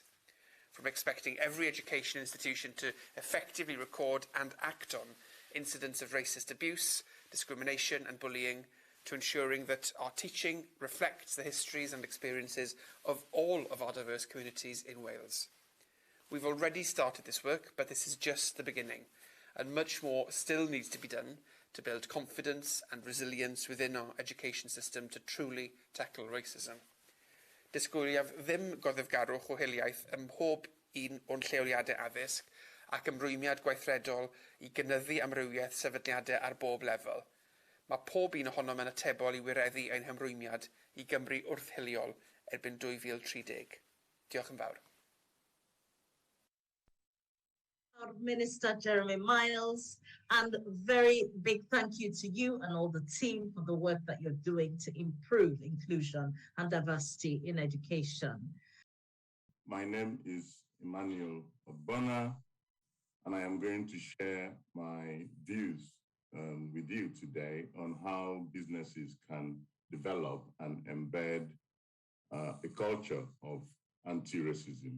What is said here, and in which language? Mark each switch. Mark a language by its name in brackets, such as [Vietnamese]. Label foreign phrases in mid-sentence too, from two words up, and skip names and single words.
[English] From expecting every education institution to effectively record and act on incidents of racist abuse, discrimination and bullying, to ensuring that our teaching reflects the histories and experiences of all of our diverse communities in Wales. We've already started this work, but this is just the beginning, and much more still needs to be done to build confidence and resilience within our education system to truly tackle racism. [Welsh] Disgwyliaf ddim goddefgarwch o hiliaeth ym mhob un o'n lleoliadau addysg ac ymrwymiad gweithredol I gynyddu amrywiaeth sefydliadau ar bob lefel. Mae pob un ohonom yn atebol I wireddu ein hymrwymiad I Gymru wrthhiliol erbyn 2030. Diolch yn fawr. [English] Our Minister Jeremy Miles, and very big thank you to you and all the team for the work that you're doing to improve inclusion and diversity in education. My name is Emmanuel Obona, and I am going to share my views with you today on how businesses can develop and embed a culture of anti-racism.